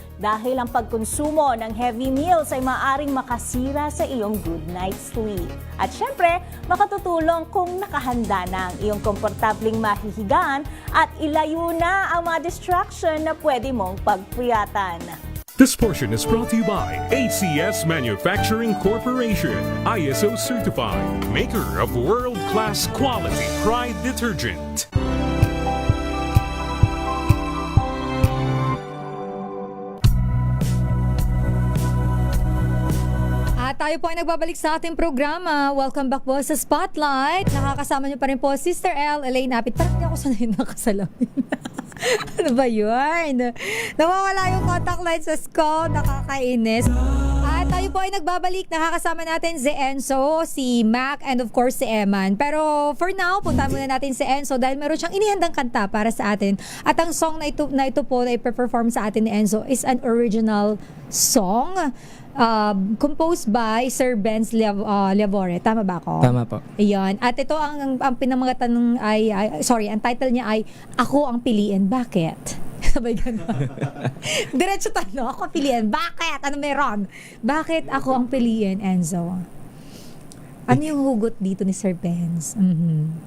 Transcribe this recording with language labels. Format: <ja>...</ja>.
<tl>Dahil ang pagkonsumo ng</tl> <en>heavy meals</en> <tl>ay maaring makasira sa iyong</tl> <en>good night sleep.</en> <tl>At syempre, makatutulong kung nakahanda na ang iyong komportabling mahihigaan at ilayo na ang mga distraction na pwede mong pagpuyatan.</tl> <en>This portion is brought to you by ACS Manufacturing Corporation, ISO certified, maker of world-class quality Pride detergent.</en> <tl>At tayo po ay nagbabalik sa ating programa.</tl> <en>Welcome back</en> <tl>po sa Spotlight. Nakakasama niyo pa rin po Sister L, Elaine Apit. Parang hindi ako sanay nakasalamin. Ano ba yun? Nawawala yung contact lens sa skull. Nakakainis. At tayo po ay nagbabalik. Nakakasama natin si Enzo, si Mac,</tl> <en>and of course</en> <tl>si Eman. Pero</tl> <en>for now,</en> <tl>punta muna natin si Enzo dahil meron siyang inihandang kanta para sa atin. At ang song na ito po na iperform sa atin ni Enzo</tl> <en>is an original song. Composed by Sir Benz Lavore.</en> <tl>Tama ba ako? Tama po. Ayan. At ito ang pinamangatan ng ang title niya ay Ako ang Piliin. Bakit? Sabay gano'n. Diretso tanong, ako ang piliin. Bakit? Ano meron? Bakit ako ang piliin, Enzo? Ano yung hugot dito ni Sir Benz? Mm-hmm.</tl>